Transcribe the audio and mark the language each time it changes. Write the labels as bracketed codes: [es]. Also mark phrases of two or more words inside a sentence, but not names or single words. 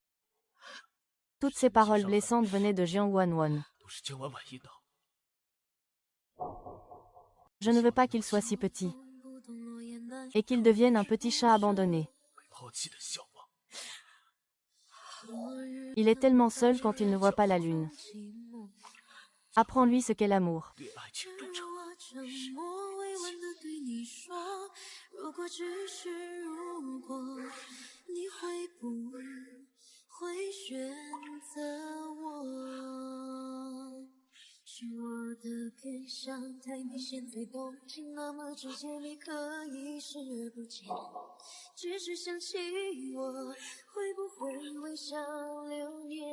[fr] Toutes ces paroles blessantes venaient de Jiang Wanwan. [zh] 都是江婉婉引导。 [fr] Je ne veux pas qu'il soit si petit. Et qu'il devienne un petit chat abandonné. [zh] 被抛弃的小王， [fr] Il est tellement seul quand il ne voit pas la lune. Apprends-lui ce qu'est l'amour. [zh] 对爱情忠诚。我沉默委婉地对你说，如果只是如果，你会不会选择我？是我的偏向太明显最动情，那么直接你可以视而不见，只是想起我，会不会微笑留念？